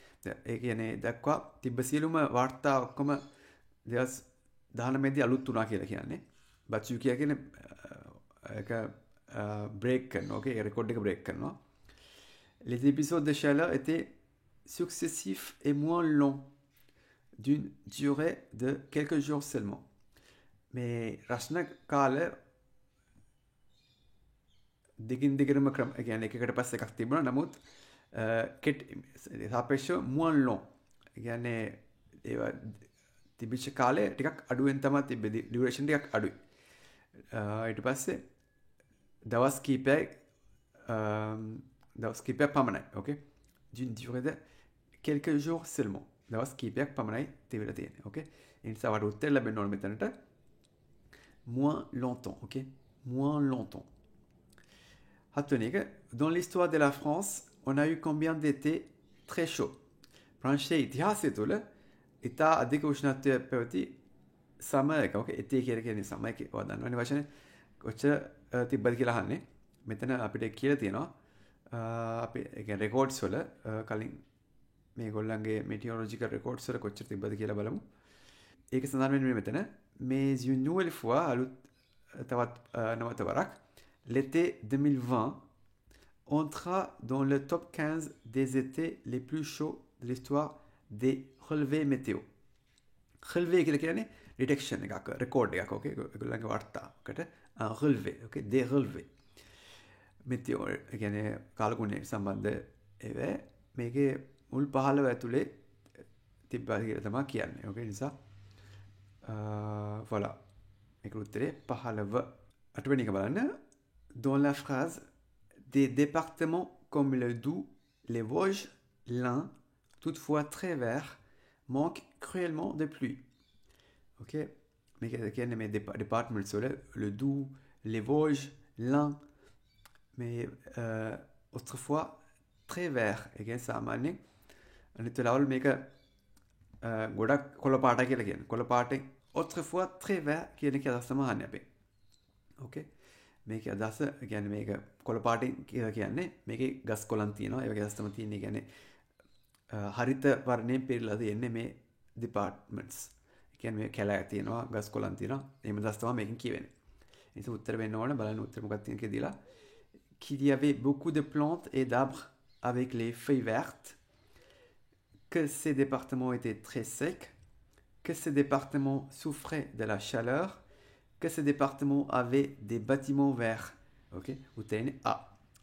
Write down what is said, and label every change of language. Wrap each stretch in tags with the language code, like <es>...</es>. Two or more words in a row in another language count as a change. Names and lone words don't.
<si>දහනමේදී අලුත් වුණා කියලා කියන්නේ බච්චු කියන්නේ ඒක බ්‍රේක් කරනවා ඕකේ රෙකෝඩ් එක බ්‍රේක් කරනවා</si> <fr>les épisodes de chaleur étaient successifs et moins longs d'une durée de quelques jours seulement mais</fr> <si>රස්න කාල දිගින් දිගටම ක්‍රම කියන්නේ එකකට පස්සේ එකක් තිබුණා නමුත් සාපේක්ෂව</si> <fr>moins long</fr> <si>කියන්නේ ඒවා තිබිච්ච කාලේ ටිකක් අඩුවෙන් තමයි තිබෙන්නේ ඩියුරේෂන් ටිකක් අඩුයි ඊට පස්සේ දවස් කීපයක් පමණයි ඕකේ</si> <fr>d'une durée de quelques jours seulement</fr> <si>දවස් කීපයක් පමණයි තිබිලා තියෙන්නේ ඕකේ ඒ නිසා වට උත්තර ලැබෙන්න ඕන මෙතනට</si> <fr>moins longtemps</fr> <si>ඕකේ</si> <fr>moins longtemps</fr> <si>හත්වෙනි එක</si> <fr>dans l'histoire de la France on a eu combien d'étés très chauds</fr> <si>ප්‍රංශයේ ඉතිහාසය තුළ ඉතා අධික උෂ්ණත්වය පැවති සමයක ඕකේ ඒතේ කියලා කියන්නේ සමයක ඔයා දන්නවනේ වචනේ කොච්චර තිබ්බද කියලා අහන්නේ මෙතන අපිට කියලා තියෙනවා අපි ඒ කියන්නේ රෙකෝඩ්ස් වල කලින් මේගොල්ලන්ගේ</si> <en>meteorological records</en> <si>වල කොච්චර තිබ්බද කියලා බලමු. ඒක සඳහන් වෙන්නේ මෙතන.</si> <fr>Mais une nouvelle fois, l'été 2020 entra dans le top 15 des étés les plus chauds de l'histoire des relevés météo.</fr> <si>Relevé කියලා කියන්නේ detection එකක්, record එකක්, okay? ඒගොල්ලන්ගේ වාර්තාවකට relevé, okay?</si> <fr>Des relevés.</fr> <si>Météo කියන්නේ කාලගුණය සම්බන්ධ ඒවා මේකේ මුල් 15 ඇතුලේ තිබ්බා කියලා තමයි කියන්නේ. okay? නිසා voilà.</si> <fr>Dans la phrase, des départements comme le Doubs, les Vosges, l'Ain, toutefois très verts, manquent cruellement de pluie. Ok? Mais mes départements, le Doubs, les Vosges, l'Ain, mais autrefois très verts. Et ça m'a dit, on était là, mais que</fr> <si>ගොඩක් කොළ පාට කියලා කියන්නේ. කොළ පාටෙන්</si> <fr>autrefois très vert</fr> <si>කියන එක අදහස තමයි අහන්නේ අපි. ඕකේ. මේකේ අදහස කියන්නේ මේක කොළ පාටෙන් කියලා කියන්නේ මේකේ ගස් කොළන් තියෙනවා. ඒ වගේ අදහස් තමයි තියෙන්නේ. කියන්නේ හරිත වර්ණයෙන් පිරීලා තියෙන්නේ මේ departments. ඒ කියන්නේ මේ කැලෑ තියෙනවා, ගස් කොළන් තියෙනවා. එහෙම අදහස් තමයි මේකෙන් කියවෙන්නේ. ඒ නිසා උත්තර වෙන්න ඕන බලන්න උත්තර මොකක්ද තියෙන්නේ කියලා දීලා.</si> <fr>Qu'il y avait beaucoup de plantes et d'arbres avec les feuilles vertes. Que ces départements étaient très secs, que ces départements souffraient de la chaleur, que ces départements avaient des bâtiments verts. Ok? Ou t'as A.</fr>